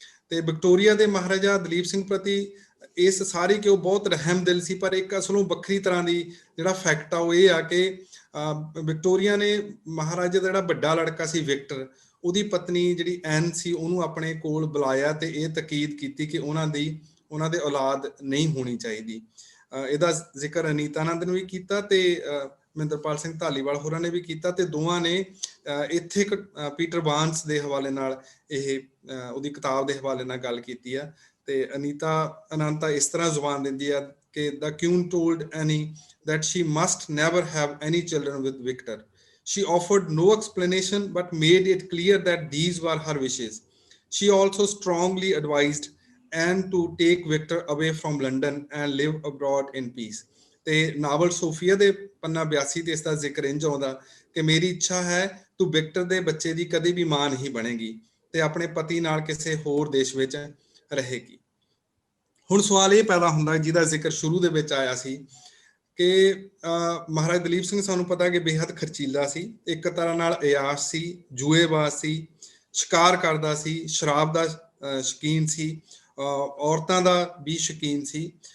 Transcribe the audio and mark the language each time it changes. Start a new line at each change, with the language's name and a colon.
Punjabi: ਤੇ ਵਿਕਟੋਰੀਆ ਦੇ ਮਹਾਰਾਜਾ ਦਲੀਪ ਸਿੰਘ ਪ੍ਰਤੀ ਇਸ ਸਾਰੀ ਕਿ ਉਹ ਬਹੁਤ ਰਹਿਮਦਿਲ ਸੀ, ਪਰ ਇੱਕ ਅਸਲੋਂ ਵੱਖਰੀ ਤਰ੍ਹਾਂ ਦੀ ਜਿਹੜਾ ਫੈਕਟ ਆ ਉਹ ਇਹ ਆ ਕਿ ਵਿਕਟੋਰੀਆ ਨੇ ਮਹਾਰਾਜਾ ਦਾ ਜਿਹੜਾ ਵੱਡਾ ਲੜਕਾ ਸੀ ਵਿਕਟਰ, ਉਹਦੀ ਪਤਨੀ ਜਿਹੜੀ ਐਨ ਸੀ ਉਹਨੂੰ ਆਪਣੇ ਕੋਲ ਬੁਲਾਇਆ ਤੇ ਇਹ ਤਾਕੀਦ ਕੀਤੀ ਕਿ ਉਹਨਾਂ ਦੇ ਔਲਾਦ ਨਹੀਂ ਹੋਣੀ ਚਾਹੀਦੀ। ਇਹਦਾ ਜ਼ਿਕਰ ਅਨੀਤਾ ਆਨੰਦ ਨੇ ਵੀ ਕੀਤਾ ਤੇ ਮਹਿੰਦਰਪਾਲ ਸਿੰਘ ਧਾਲੀਵਾਲ ਹੋਰਾਂ ਨੇ ਵੀ ਕੀਤਾ, ਤੇ ਦੋਵਾਂ ਨੇ ਇੱਥੇ ਪੀਟਰ ਬਾਰਨਸ ਦੇ ਹਵਾਲੇ ਨਾਲ ਇਹ ਉਹਦੀ ਕਿਤਾਬ ਦੇ ਹਵਾਲੇ ਨਾਲ ਗੱਲ ਕੀਤੀ ਆ। ਤੇ ਅਨੀਤਾ ਆਨੰਦ ਤਾਂ ਇਸ ਤਰ੍ਹਾਂ ਜ਼ੁਬਾਨ ਦਿੰਦੀ ਆ ਕਿ
English: the queen told Annie that she must never have any children with Victor. She offered no explanation but made it clear that these were her wishes. She also strongly advised Anne to take Victor away from London and live abroad in peace.
Punjabi: ਤੇ novel Sophia ਦੇ ਪੰਨਾ 82 ਤੇ ਇਸ ਦਾ ਜ਼ਿਕਰ ਇੰਝ ਆਉਂਦਾ ਕਿ ਮੇਰੀ ਇੱਛਾ ਹੈ ਤੂੰ ਵਿਕਟਰ ਦੇ ਬੱਚੇ ਦੀ ਕਦੇ ਵੀ ਮਾਂ ਨਹੀਂ ਬਣੇਗੀ ਤੇ ਆਪਣੇ ਪਤੀ ਨਾਲ ਕਿਸੇ ਹੋਰ ਦੇਸ਼ ਵਿੱਚ ਰਹੇਗੀ। ਹੁਣ ਸਵਾਲ ਇਹ ਪੈਦਾ ਹੁੰਦਾ ਜਿਹਦਾ ਜ਼ਿਕਰ ਸ਼ੁਰੂ ਦੇ ਵਿੱਚ ਆਇਆ ਸੀ ਕਿ ਮਹਾਰਾਜ ਦਲੀਪ ਸਿੰਘ ਸਾਨੂੰ ਪਤਾ ਕਿ ਬੇਹੱਦ ਖਰਚੀਲਾ ਸੀ, ਇੱਕ ਤਰ੍ਹਾਂ ਨਾਲ ਅਯਾਸ਼ ਸੀ, ਜੂਏਬਾਜ਼ ਸੀ, ਸ਼ਿਕਾਰ ਕਰਦਾ ਸੀ, ਸ਼ਰਾਬ ਦਾ ਸ਼ੌਕੀਨ ਸੀ, ਔਰਤਾਂ ਦਾ ਵੀ ਸ਼ੌਕੀਨ ਸੀ।